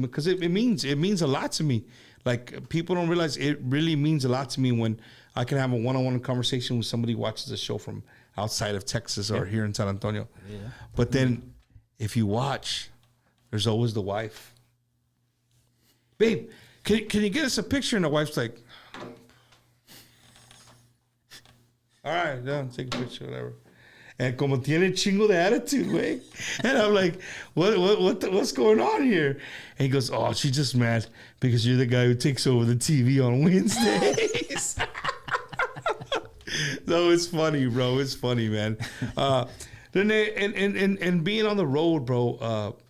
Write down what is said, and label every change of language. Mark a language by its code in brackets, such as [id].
[en] Because it means a lot to me. Like, people don't realize it really means a lot to me when I can have a one-on-one conversation with somebody who watches a show from outside of Texas or here in San Antonio. Yeah. But then if you watch, there's always the wife. Babe, can you get us a picture? And the wife's like, all right, done, take a picture, whatever. [es] And como tiene chingo de attitude, güey. [en] And I'm like, what's going on here? And he goes, oh, she's just mad because you're the guy who takes over the TV on Wednesdays. No, it's funny, bro. It's funny, man. Then and being on the road, bro.